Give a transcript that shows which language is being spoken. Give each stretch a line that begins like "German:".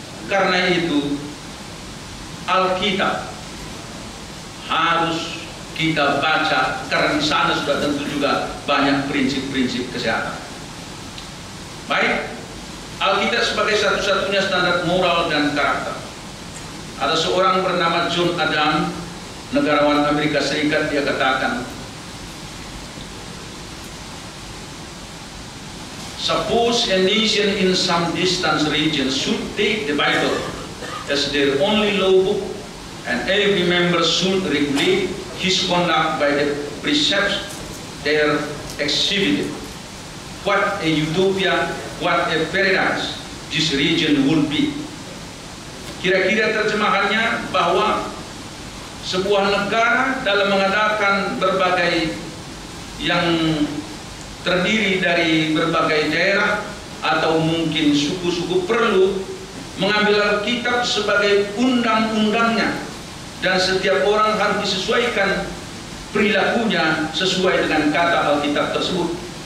Indonesian: Karena itu Alkitab harus kita baca, karena di sana sudah tentu juga banyak prinsip-prinsip kesehatan. Baik, Alkitab sebagai satu-satunya standar moral dan karakter. Ada seorang bernama John Adam, negarawan Amerika Serikat, dia katakan,
English: suppose a nation in some distant region should take the Bible as their only law book, and every member should regulate his conduct by the precepts there exhibited. What a utopia, what a paradise this region would be.
Indonesian: Kira-kira terjemahannya bahwa sebuah negara dalam mengadakan berbagai yang terdiri dari berbagai daerah atau mungkin suku-suku perlu mengambil Alkitab sebagai undang-undangnya, dan setiap orang harus disesuaikan perilakunya sesuai dengan kata Alkitab tersebut.